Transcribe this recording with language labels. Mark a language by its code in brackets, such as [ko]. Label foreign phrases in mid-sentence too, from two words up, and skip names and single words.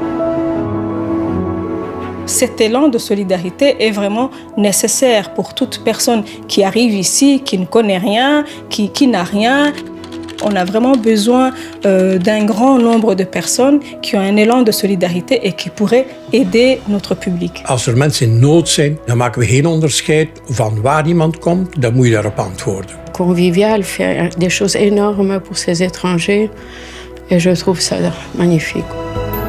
[fr] Cet élan de solidarité est vraiment nécessaire pour toute personne qui arrive ici, qui ne connaît rien, qui n'a rien. On a vraiment besoin d'un grand nombre de personnes qui ont un élan de solidarité et qui pourraient aider notre public. [nl] Als er mensen in nood zijn, dan maken we geen onderscheid van waar iemand komt, dan moet je daarop antwoorden. [fr] Convivial fait des choses énormes pour ces étrangers et je trouve ça magnifique.